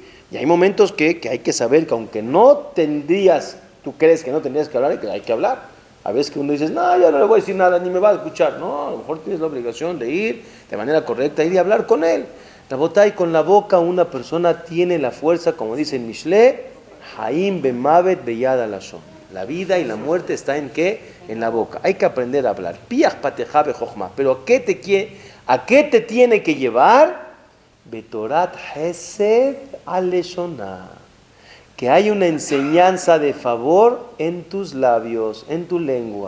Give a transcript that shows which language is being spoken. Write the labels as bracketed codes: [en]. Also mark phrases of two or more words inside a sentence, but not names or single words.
[es] Y hay momentos que hay que saber que aunque no tendrías, tú crees que no tendrías que hablar, hay que hablar. A veces que uno dice, no, ya no le voy a decir nada, ni me va a escuchar. No, a lo mejor tienes la obligación de ir de manera correcta, ir y hablar con él. La botay, con la boca una persona tiene la fuerza, como dice en Mishle, [he] חיים ומות ביד הלשון. [es] La vida y la muerte está en ¿qué? En la boca. Hay que aprender a hablar. [he] פיה פתחה בחכמה. [es] Pero ¿a qué te tiene que llevar? [he] בתורת חסד על לשונה. [es] Que hay una enseñanza de favor en tus labios, en tu lengua.